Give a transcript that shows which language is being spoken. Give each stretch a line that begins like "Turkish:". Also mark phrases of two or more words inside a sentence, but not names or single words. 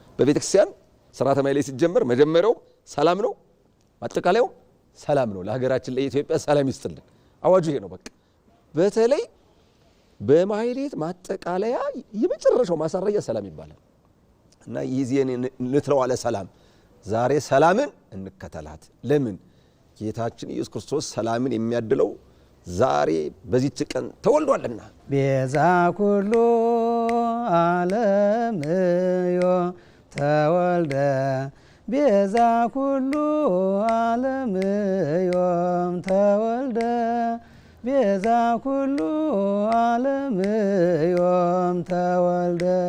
Amharic: በቤተክርስቲያን ሥርዓተ ማኅሌት ሲጀመር መጀመሪያው ሰላም ነው፣ አጠቃላዩ ሰላም ነው። ለሀገራችን ለኢትዮጵያ ሰላም ይስጥልን። አዋጁ ይሄ ነው። በቃ በተለይ በማኅሌት ማጠቃለያ የመጨረሻው ማሳረያ ሰላም ይባላል እና ይዜን ንትረዋለ ሰላም ዛሬ ሰላምን እንከተላት። ለምን? ጌታችን ኢየሱስ ክርስቶስ ሰላምን የሚያድለው ዛሬ በዚህች ቀን ተወልዷልና።
Geez: ቤዛ ኩሉ ዓለም ዮ ተወልደ ቤዛ ኩሉ ዓለም ዮም ተወልደ ቤዛ ኩሉ ዓለም ዮም ተወልደ።